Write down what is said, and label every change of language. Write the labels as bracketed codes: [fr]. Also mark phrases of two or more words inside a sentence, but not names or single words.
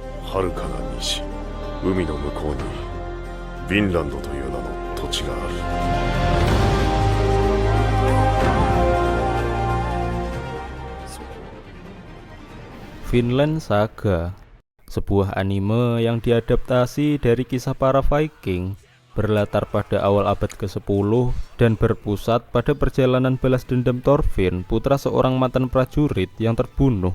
[ja] 遥かな西、海の向こうにヴィンランドという名の土地がある。 [id] Vinland Saga, sebuah anime yang diadaptasi dari kisah para Viking, berlatar pada awal abad ke-10 dan berpusat pada perjalanan balas dendam Thorfinn, putra seorang mantan prajurit yang terbunuh.